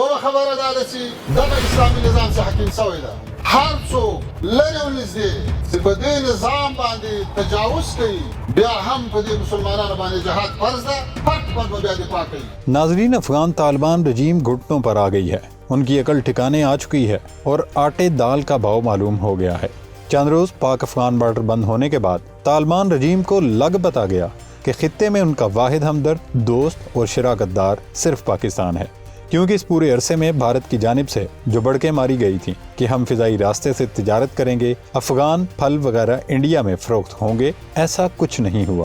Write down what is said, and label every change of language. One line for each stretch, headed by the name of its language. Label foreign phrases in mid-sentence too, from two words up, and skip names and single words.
Pashto: خبره ده چې دغه اسلامي نظام چې حاکم شوی ده هر څوک لرې او نږدې چې په دې نظام باندې تجاوز کوي بیا هم په دې مسلمانانو باندې جهاد فرض ده حق پر بیا دفاع کوي.
Urdu: ناظرین، افغان طالبان رجیم گھٹنوں پر آ گئی ہے، ان کی عقل ٹھکانے آ چکی ہے اور آٹے دال کا بھاؤ معلوم ہو گیا ہے. چند روز پاک افغان بارڈر بند ہونے کے بعد طالبان رجیم کو لگ بتا گیا کہ خطے میں ان کا واحد ہمدرد، دوست اور شراکت دار صرف پاکستان ہے، کیونکہ اس پورے عرصے میں بھارت کی جانب سے جو بڑکیں ماری گئی تھیں کہ ہم فضائی راستے سے تجارت کریں گے، افغان پھل وغیرہ انڈیا میں فروخت ہوں گے، ایسا کچھ نہیں ہوا.